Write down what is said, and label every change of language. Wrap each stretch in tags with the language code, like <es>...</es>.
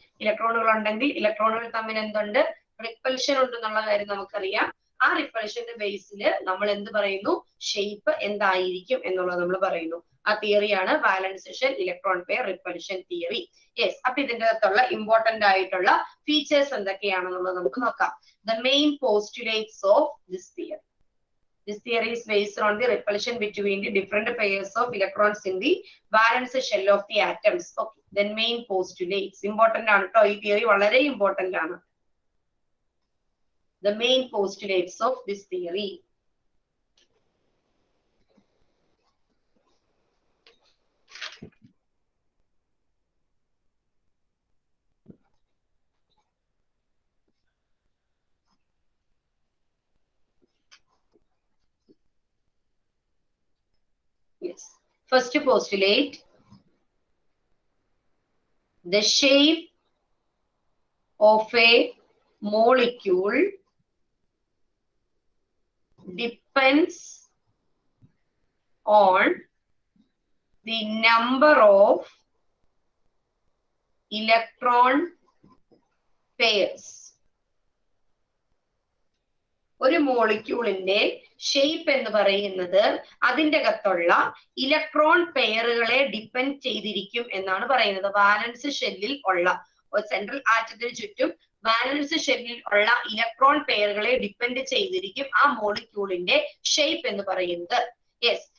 <ml>ഇലക്ട്രോണുകൾ ഉണ്ടെങ്കിൽ ഇലക്ട്രോണുകൾ തമ്മിൽ എന്തുണ്ട്? റിപ്പൽഷൻ ഉണ്ട് എന്നുള്ള കാര്യം നമുക്കറിയാം. ആ റിപ്പൽഷന്റെ ബേസിൽ നമ്മൾ എന്ത് പറയുന്നു? ഷേപ്പ് എന്തായിരിക്കും എന്നുള്ളത് നമ്മൾ പറയുന്നു. ആ തിയറിയാണ് വാലൻസ് shell, electron pair, repulsion theory. Yes. അപ്പൊ ഇതിന്റെ അകത്തുള്ള ഇമ്പോർട്ടന്റ് ആയിട്ടുള്ള ഫീച്ചേഴ്സ് എന്തൊക്കെയാണെന്നുള്ളത് നമുക്ക് നോക്കാം.</ml> <en>The main postulates of this theory. This theory is based on the repulsion between the different pairs of electrons in the valence shell of the atoms. Okay. Then main postulates.</en> <ml>Important ആണ് ട്ടോ. ഈ theory വളരെ important ആണ്.</ml> <en>The main postulates of this theory. Yes. First postulate. The shape of a molecule depends on the number of electron pairs.</en> <ml>ഒരു മോളിക്യൂളിന്റെ shape എന്ന് പറയുന്നത് അതിന്റെ അകത്തുള്ള ഇലക്ട്രോൺ പെയറുകളെ ഡിപ്പെൻഡ് ചെയ്തിരിക്കും എന്നാണ് പറയുന്നത്. വാലൻസ് ഷെല്ലിൽ ഉള്ള ഒരു സെൻട്രൽ ആറ്റത്തിന് ചുറ്റും വാലൻസ് ഷെല്ലിൽ ഉള്ള ഇലക്ട്രോൺ പെയറുകളെ ഡിപ്പെൻഡ് ചെയ്തിരിക്കും ആ മോളിക്യൂളിന്റെ ഷേപ്പ് എന്ന് പറയുന്നത്. യെസ്.</ml>